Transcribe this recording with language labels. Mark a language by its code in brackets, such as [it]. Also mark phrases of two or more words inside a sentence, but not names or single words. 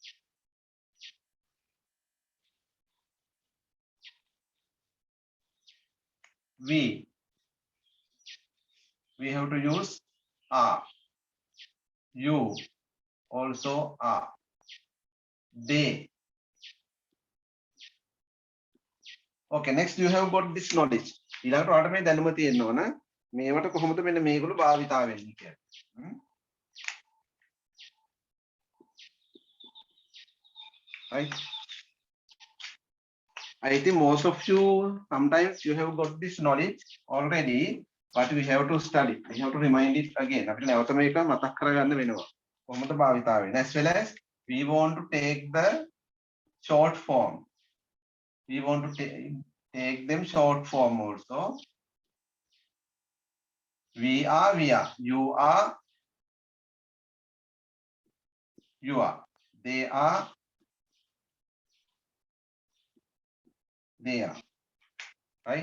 [en] we have to use are you also are they okay next you have got this knowledge [si] ඊළඟට ඔයාලට මේ දැනුම තියෙන්න ඕන මේවට කොහොමද මෙන්න මේගොල්ලෝ භාවිතා වෙන්නේ කියලා [en] right I think most of you sometimes you have got this knowledge already but we have to study we have to remind it again [si] අපිට නැවත මේක මතක් කරගන්න වෙනවා කොහොමද භාවිතා වෙන්නේ [en] as well as we want to take the short form. We want to take them short form also. We are, you are, you are, they are, they are, right?